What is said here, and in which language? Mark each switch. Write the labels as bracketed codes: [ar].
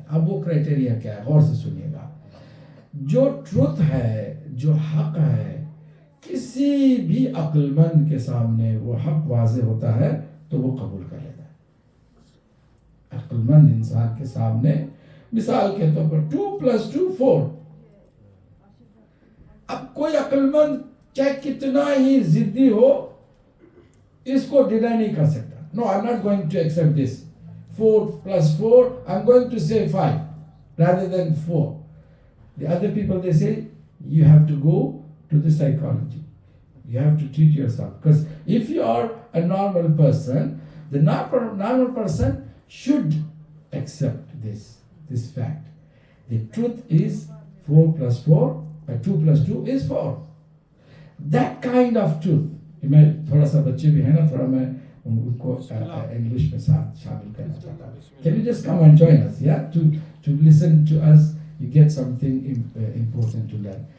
[ur] اب وہ کرائٹیریا کیا ہے, غور سے سنیے گا. جو ٹروتھ ہے, جو حق ہے, کسی بھی عقل مند کے سامنے وہ حق واضح ہوتا ہے تو وہ قبول کر لیتا ہے. عقل مند انسان کے سامنے مثال کے طور پر 2+2 4. اب کوئی عقل مند چاہے کتنا ہی ضدی ہو اس کو ڈینائی نہیں کر سکتا. [en] No, I'm not going to accept this. 4+4, I'm going to say 5 rather than 4. The other people, they say, you have to go to the psychology. You have to treat yourself. Because if you are a normal person, the normal person should accept this fact. The truth is 4+4, 2+2 is 4. That kind of truth. [ur] میں تھوڑا سا بچے بھی ہیں نا, تھوڑا میں ان کو انگلش میں ساتھ شامل کرنا چاہتا ہوں. [en] Can you just come and join us, yeah? To listen to us, you get something important to learn.